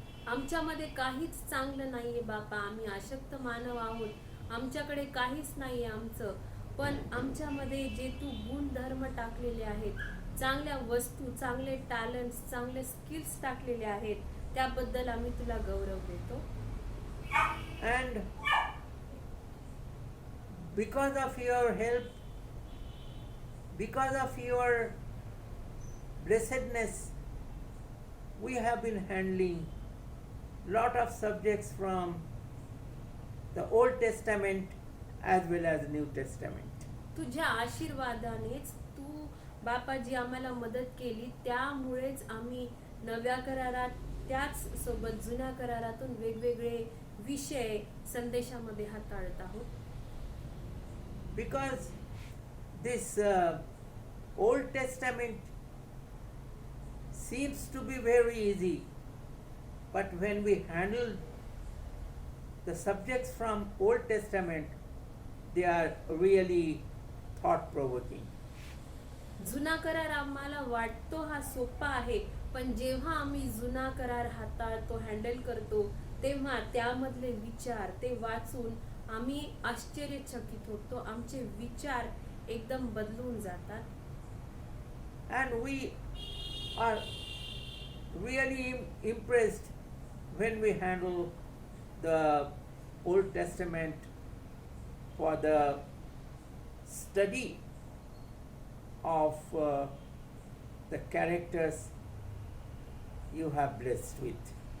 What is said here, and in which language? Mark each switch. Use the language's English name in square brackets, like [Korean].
[Marathi] आमच्यामध्ये काहीच चांगलं नाहीये बापा, आम्ही अशक्त मानव आहोत, आमच्याकडे काहीच नाहीये आमचं, पण आमच्यामध्ये जे तू गुणधर्म टाकलेले आहेत, चांगल्या वस्तू, चांगले टॅलेंट्स, चांगले स्किल्स टाकलेले आहेत, त्याबद्दल आम्ही तुला गौरव देतो. [English] And because of your help, because of your blessedness, we have been handling lot of subjects from the Old Testament as well as New Testament. [Marathi] तुझ्या आशीर्वादानेच तू बापाजी आम्हाला मदत केली, त्यामुळेच आम्ही नव्या करारात त्याच सोबत जुन्या करारातून वेगवेगळे विषय संदेशामध्ये हाताळत आहोत. [English] Because this Old Testament seems to be very easy, but when we handle the subjects from Old Testament, they are really thought-provoking. [Marathi] जुना करार आम्हाला वाटतो हा सोपा आहे, पण जेव्हा आम्ही जुना करार हाताळतो, हँडल करतो, तेव्हा त्यामधले विचार ते वाचून आम्ही आश्चर्यचकित होतो, आमचे विचार एकदम बदलून जातात. [English] And we are really impressed when we handle the Old Testament for the study of the characters you have blessed with.